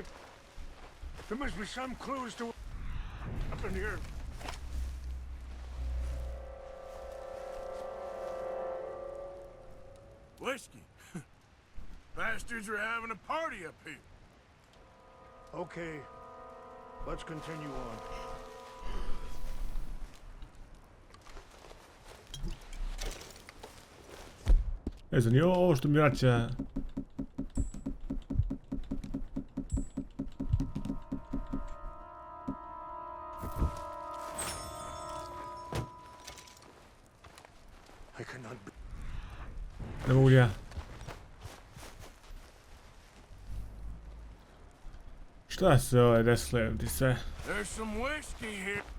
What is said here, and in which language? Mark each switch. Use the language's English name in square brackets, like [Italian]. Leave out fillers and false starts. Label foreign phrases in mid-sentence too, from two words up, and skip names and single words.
[English] There must be some clues to what happened here. Whiskey. Bastards are having a party up here. Okay, let's continue on. [Croatian] Zanimljivo ovo što mi vraća... Ne mogu ja. Šta se ovo desilo ti sve? [English] There's some whiskey here.